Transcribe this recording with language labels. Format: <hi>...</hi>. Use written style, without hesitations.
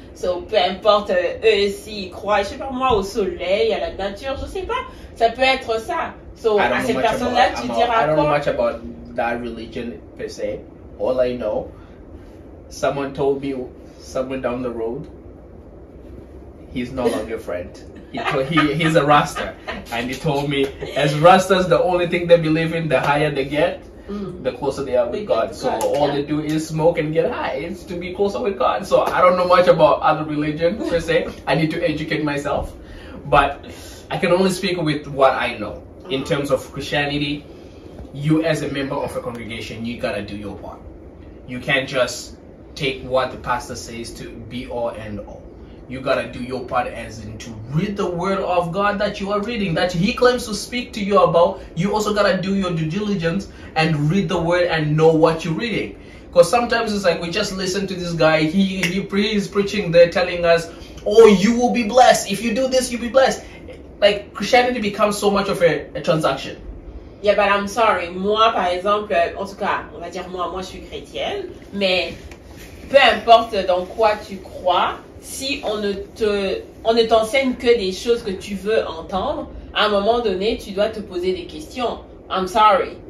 <fr>So peu importe eux s'ils croient, je sais pas moi, au soleil, à la nature, je sais pas. Ça peut être ça. So à cette personne-là, tu diras quoi?</fr> <en>I don't know much about that religion per se. All I know, someone told me somewhere down the road, he's no longer a friend. He's a Rasta, and he told me as Rastas, the only thing they believe in, the higher they get, the closer they are with God. So all they do is smoke and get high. It's to be closer with God. So I don't know much about other religions per se. I need to educate myself. But I can only speak with what I know. In terms of Christianity, you as a member of a congregation, you gotta do your part. You can't just take what the pastor says to be all and all. you gotta do your part, as in to read the word of God that you are reading, that He claims to speak to you about. You also gotta do your due diligence and read the word and know what you're reading. Because sometimes it's like we just listen to this guy, he's preaching there telling us, oh, you will be blessed. If you do this, you'll be blessed. Like, Christianity becomes so much of a transaction. Yeah, but I'm sorry.</en> <fr>Moi, par exemple, en tout cas, on va dire moi je suis chrétienne, mais peu importe dans quoi tu crois, si on ne t'enseigne que des choses que tu veux entendre, à un moment donné, tu dois te poser des questions.</fr> <en>I'm sorry.</en>